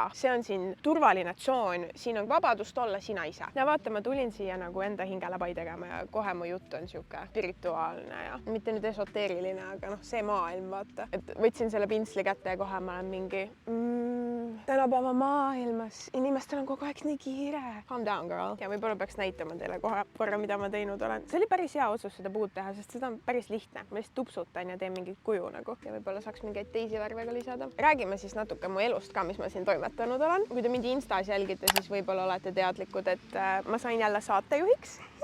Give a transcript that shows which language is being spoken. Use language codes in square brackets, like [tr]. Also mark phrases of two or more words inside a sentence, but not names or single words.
[et] See on siin turvaline tsoon. Siin on vabadust olla sina ise. Ja vaata, ma tulin siia nagu enda hingele pai tegema ja kohe mu jutt on siuke spirituaalne ja mitte nüüd esoteeriline, aga see maailm, vaata. Et võtsin selle pinsli kätte ja kohe ma olen mingi tänapäeva maailmas. Inimestel on kogu aeg nii kiire. [en] Calm down, girl. [et] Ja võib-olla peaks näitama teile kohe korra, mida ma teinud olen. See oli päris hea otsus seda puud teha, sest seda on päris lihtne. Ma lihtsalt tupsutan ja teen mingit kuju nagu. Ja võib-olla saaks mingeid teisi värve ka lisada. Räägime siis natuke mu elust ka, mis ma siin toimetanud olen. Kui te mind Instas jälgite, siis võib-olla olete teadlikud, et ma sain jälle saatejuhiks.